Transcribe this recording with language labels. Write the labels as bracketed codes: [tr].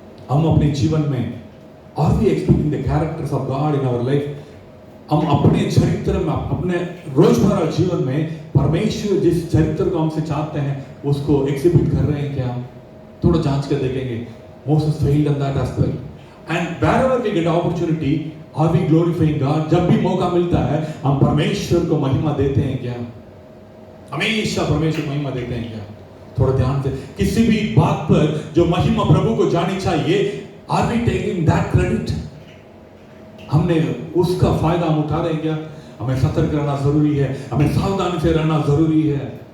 [hi] हम अपने जीवन में [en] are we expecting the characters of God in our life, [hi] हम अपने चरित्र में, अपने रोजमर्रा जीवन में परमेश्वर जिस चरित्र को हमसे चाहते हैं उसको एग्जिबिट कर रहे हैं क्या? हम थोड़ा जांच कर देखेंगे। [en] Moses failed in that aspect. And wherever we get opportunity, are we glorifying God? [hi] जब भी मौका मिलता है हम परमेश्वर को महिमा देते हैं क्या? हमेशा परमेश्वर को महिमा देते हैं क्या? थोड़ा ध्यान से, किसी भी बात पर जो महिमा प्रभु को जानी चाहिए, [en] are we taking that credit? [hi] हमने उसका फायदा हम उठा रहे हैं क्या? हमें सतर्क रहना जरूरी है, हमें सावधानी से रहना जरूरी है।